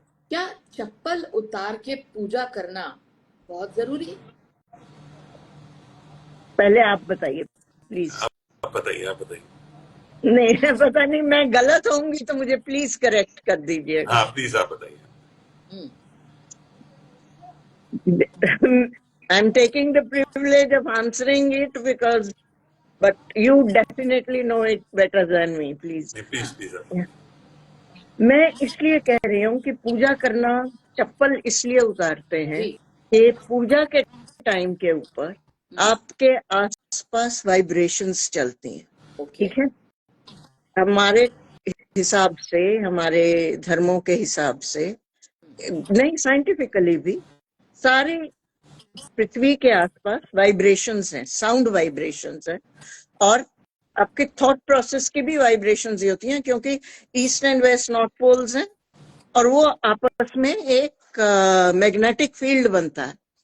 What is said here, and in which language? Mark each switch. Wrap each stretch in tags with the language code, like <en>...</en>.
<hi>क्या चप्पल उतार के पूजा करना बहुत जरूरी है? पहले आप बताइए प्लीज। आप बताइए, आप बताइए। नहीं पता नहीं, मैं गलत होंगी तो मुझे प्लीज करेक्ट कर दीजिएगा। हाँ प्लीज आप बताइए।</hi> <en>I'm taking the privilege of answering it because, but you definitely know it better than me, please.</en> <hi>Please please</hi> <en>Yeah.</en> <hi>मैं इसलिए कह रही हूँ कि पूजा करना, चप्पल इसलिए उतारते हैं जी कि पूजा के टाइम के ऊपर आपके आसपास वाइब्रेशंस चलती हैं, ओके ठीक है? हमारे हिसाब से, हमारे धर्मों के हिसाब से, नहीं साइंटिफिकली भी, सारे पृथ्वी के आसपास वाइब्रेशंस हैं, साउंड वाइब्रेशंस हैं, और आपके थॉट प्रोसेस की भी वाइब्रेशंस ही होती हैं, क्योंकि east and west north poles हैं और वो आपस में एक मैग्नेटिक फील्ड बनता है।</hi>